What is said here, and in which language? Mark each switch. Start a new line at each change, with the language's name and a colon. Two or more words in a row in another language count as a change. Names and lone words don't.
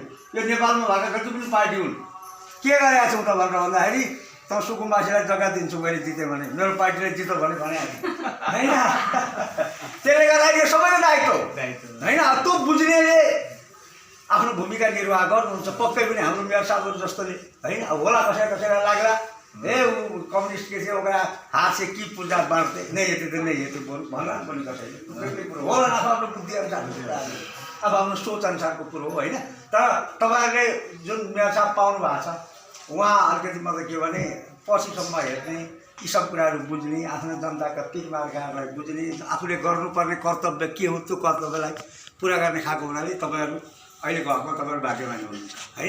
Nepali: यो नेपालमा भएका जति पनि पार्टी हुन् के गरेका छौँ त भनेर भन्दाखेरि त सुकुम्बासीलाई जग्गा दिन्छु मैले जितेँ भने, मेरो पार्टीले जित्यो भने होइन। त्यसले गर्दाखेरि यो सबैको दायित्व होइन। त्यो बुझ्नेले आफ्नो भूमिका निर्वाह गर्नुहुन्छ। पक्कै पनि हाम्रो मेयर साहबहरू जस्तोले होइन, होला कसैलाई लाग्ला ए ऊ कम्युनिस्ट के थियो
Maithili: ओकरा हाथ से की पूजा बाँड्थे नहीं हेते तो नहीं हेते
Nepali: भन्ला पनि कसैले होला आफ्नो बुद्धि अनुसार अब आफ्नो सोच अनुसारको कुरो हो होइन। तर तपाईँहरूले जुन मेयर साहब पाउनु भएको छ उहाँ अलिकति मतलब के भने पछिसम्म हेर्ने यी सब कुराहरू बुझ्ने, आफ्नो जनताका पिर मार्काहरूलाई बुझ्ने, आफूले गर्नुपर्ने कर्तव्य के हो त्यो कर्तव्यलाई पुरा गर्ने खाएको हुनाले तपाईँहरू अहिलेको हकमा तपाईँहरू भाग्यमानी हुनुहुन्छ होइन।